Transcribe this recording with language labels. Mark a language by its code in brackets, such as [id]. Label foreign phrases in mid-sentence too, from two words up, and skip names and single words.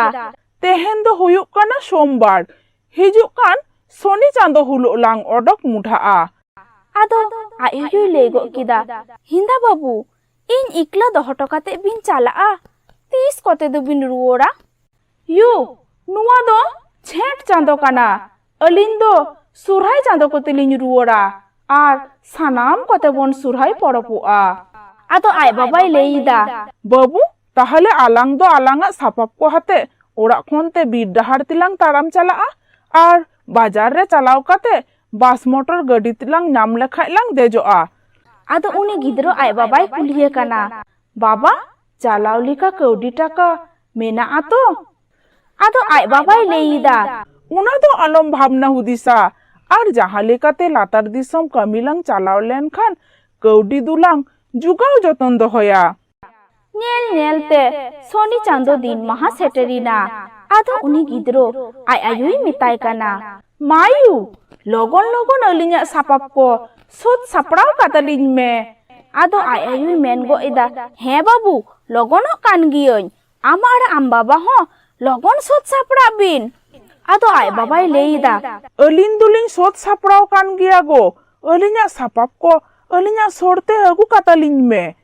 [sat] तेहन दो हुयुक काना सोमवार हिजुक कान सोनी चांदो हुलो लांग ओडक मुठा आदो आय आयु ले गो केदा हिंदा बाबू इन इकला दोहटो काते बिन चला तीस कोते दो बिन रुओड़ा यू नुआ दो छेट चांदो काना अलिन दो सुरहाय चांदो कोते लिन रुओड़ा आर सानाम कोते बोन सुरहाय पड़ोपुआ आदो आय बाबाय लेईदा बाबू ताहले आलांग दो आलांगा सापाप को हाते ओड़ा खोन ते बीर डहार तिलांग ताराम चला आर बाजार रे चलाव काते बास मोटर गाड़ी तिलांग नाम लेखाय लांग देजोआ आदो उनी गिद्रो आय बाबाय कुलिये काना बाबा चलाव लिका कौडी टाका मेना आतो आदो आय बाबाय लेईदा उना दो आलम भावना हुदिसा आर जहां लेकाते लातार दिसम कमिलांग चलाव लेन खान कौडी दुलांग जुगाव जतन दोहया Nyel nyel te Soni chando din maha seterina. Ado uni gidro ay ayui mitai kana. Mayu, logon logon alinya sapap ko sud saprao katalin me. Ado ay ayui men go ida he babu logono kan giyoñ. Amar am baba ho logon sud sapra bin. Ado ay babay leida. Alin duling sot saprao kan giya go. Alinya sapap ko alinya sorte agu katalin me.